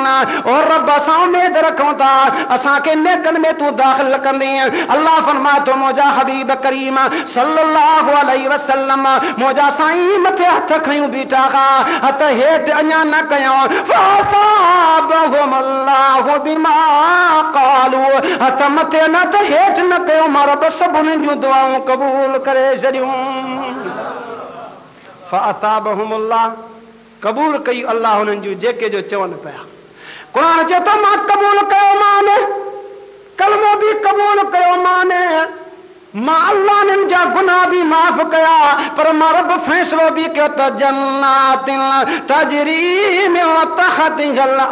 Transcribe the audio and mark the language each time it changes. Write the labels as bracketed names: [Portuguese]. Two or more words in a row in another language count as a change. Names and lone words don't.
[Sindhi] और रब असां उम्मीद रखूं था असांखे नेकनि में तूं दाख़िल कंदी अल्लाह फरमाए थो मुंहिंजा हबीब करीम [Arabic] صلى الله عليه وسلم [Sindhi] मुंहिंजा साईं मथे हथ खयूं बीठा हथ हेठि अञा न कयूं [Arabic] فأثابهم الله بما قالوا [Sindhi] हथ मथे न त हेठि न कयूं मां रब सभिनी जूं दुआऊं क़बूल करे छॾियूं। फ़असाबहुमुल्लाह क़बूल कई अल्लाह हुननि जूं जेके जो चवनि पिया कुरान चए थो मां क़बूल कयो माने कलमो बि क़बूल कयो माने मां अल्लाह हिननि जा गुनाह बि माफ़ कया पर मां रब फ़ैसिलो बि कयो त [Arabic] جنات تجري من تحتها